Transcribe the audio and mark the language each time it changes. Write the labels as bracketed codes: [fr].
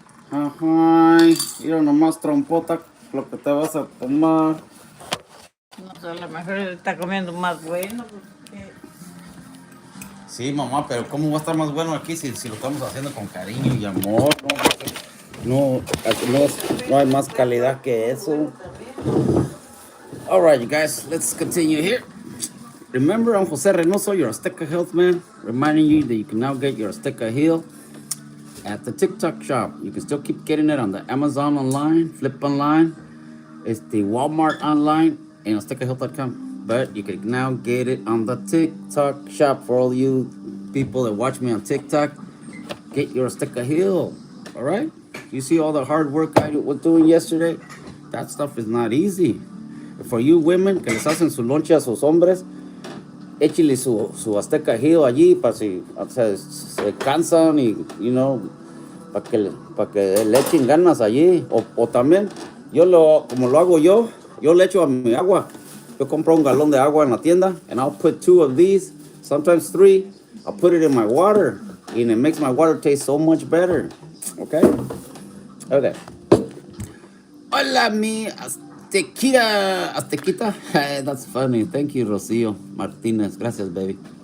[es] Ajá. Mira nomás, trompota, lo que te vas a tomar. No sé, a lo mejor él está comiendo más bueno. Porque... Sí, mamá, pero ¿cómo va a estar más bueno aquí si lo estamos haciendo con cariño y amor? No hay más calidad que eso. [en] All right, you guys, let's continue here. Remember, I'm Jose Reynoso, your Azteca Health Man, reminding you that you can now get your Azteca Heal at the TikTok shop. You can still keep getting it on the Amazon online, Flip online, it's the Walmart online, and AztecaHealth.com. But you can now get it on the TikTok shop for all you people that watch me on TikTok. Get your Azteca Heal, all right? You see all the hard work I was doing yesterday? That stuff is not easy. For you women [es] que les hacen su lonche a sus hombres, échale su Azteca Heal allí para si se cansan y, para que le echen ganas allí. O también, como lo hago yo le echo a mi agua. Yo compro un galón de agua en la tienda, [en] and I'll put 2 of these, sometimes 3. I'll put it in my water, and it makes my water taste so much better. Okay? Okay. [es] Hola, mi Aztequita. [en] That's funny. Thank you, Rocio Martinez. Gracias, baby.